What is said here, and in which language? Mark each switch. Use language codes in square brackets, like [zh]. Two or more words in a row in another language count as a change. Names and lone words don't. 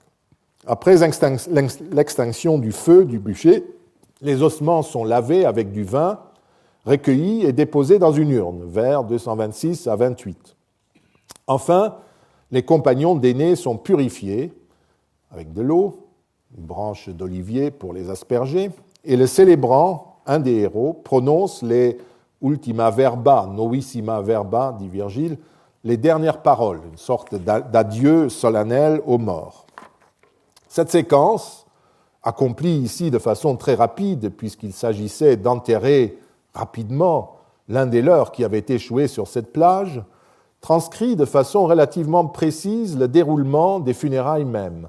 [fr] Après l'extinction du feu du bûcher, Les ossements sont lavés avec du vin, recueillis et déposés dans une urne, vers 226 à 28. Enfin, les compagnons d'Énée sont purifiés avec de l'eau, une branche d'olivier pour les asperger, et le célébrant, un des héros, prononce les [la] ultima verba, novissima verba, [fr] dit Virgile, les dernières paroles, une sorte d'adieu solennel aux morts. Cette séquence, accomplie ici de façon très rapide, puisqu'il s'agissait d'enterrer rapidement l'un des leurs qui avait échoué sur cette plage, transcrit de façon relativement précise le déroulement des funérailles mêmes.